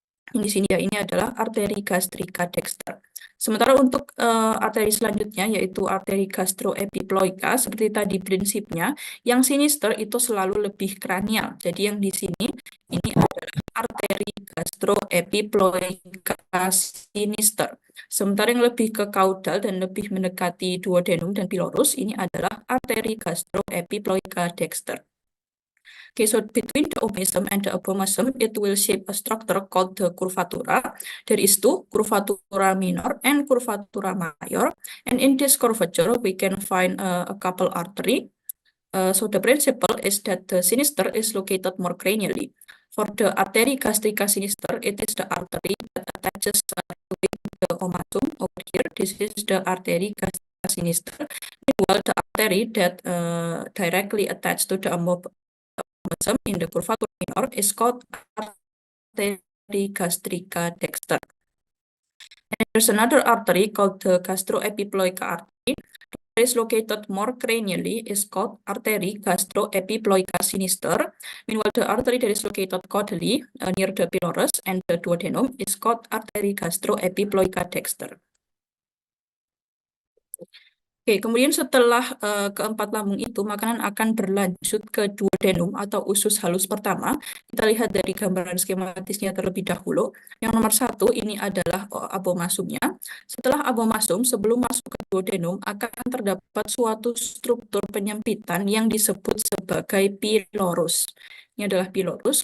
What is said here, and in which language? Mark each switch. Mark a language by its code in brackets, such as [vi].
[id] Di sini ya ini adalah arteri gastrika dexter. Sementara untuk arteri selanjutnya yaitu arteri gastroepiploika seperti tadi prinsipnya, yang sinister itu selalu lebih kranial. Jadi yang di sini ini adalah arteri gastroepiploika sinister. Sementara yang lebih ke kaudal dan lebih mendekati duodenum dan pylorus ini adalah arteri gastroepiploika dexter. [en] Okay, so between the omasum and the abomasum, it will shape a structure called the curvatura. There is two, curvatura minor and curvatura major. And in this curvature, we can find a couple artery. So the principle is that the sinister is located more cranially. For the artery gastrica sinister, it is the artery that attaches to the omasum over here. This is the artery gastrica sinister. Meanwhile, the artery that directly attached to the abomasum in the curvatura minor is called artery gastrica dexter. And there's another artery called the gastroepiploica artery. That is located more cranially is called artery gastroepiploica sinister. Meanwhile, the artery that is located caudally near the pylorus and the duodenum is called artery gastroepiploica dexter. [id] Oke, kemudian setelah keempat lambung itu, makanan akan berlanjut ke duodenum atau usus halus pertama. Kita lihat dari gambaran skematisnya terlebih dahulu. Yang nomor satu ini adalah abomasumnya. Setelah abomasum, sebelum masuk ke duodenum, akan terdapat suatu struktur penyempitan yang disebut sebagai pylorus. Ini adalah pylorus.